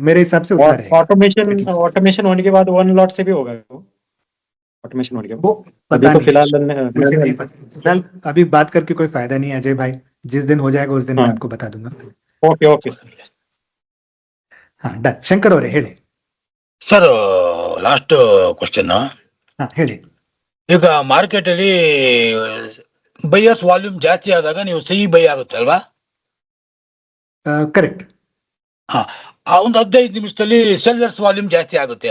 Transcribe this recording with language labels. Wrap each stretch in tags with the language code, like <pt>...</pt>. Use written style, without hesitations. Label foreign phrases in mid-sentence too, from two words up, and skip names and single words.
<hi>मेरे हिसाब से उतना रहेगा। ऑटोमेशन होने के बाद 1 लॉट से भी होगा वो? ऑटोमेशन होने के वो बाद पता अभी तो नहीं, मुझे नहीं पता फिलहाल। अभी बात करके कोई फायदा नहीं है अजय भाई, जिस दिन हो जाएगा उस दिन मैं आपको बता दूंगा। ओके हाँ डन।</hi> <kn>ಶಂಕರ್ ಅವರೇ ಹೇಳಿ</kn> <en>Sir, last question.</en> <kn>ಹೇಳಿ. ಈಗ ಮಾರ್ಕೆಟ್ ಅಲ್ಲಿ</kn> <en>buyers volume</en> <kn>ಜಾಸ್ತಿ ಆದಾಗ ನೀವು ಸಿ ಬೈ ಆಗುತ್ತೆ ಅಲ್ವಾ? ಕರೆಕ್ಟ್. ಹಾ, ಆ ಒಂದು 15 ನಿಮಿಷದಲ್ಲಿ</kn> <en>sellers volume</en> <kn>ಜಾಸ್ತಿ ಆಗುತ್ತೆ.</kn>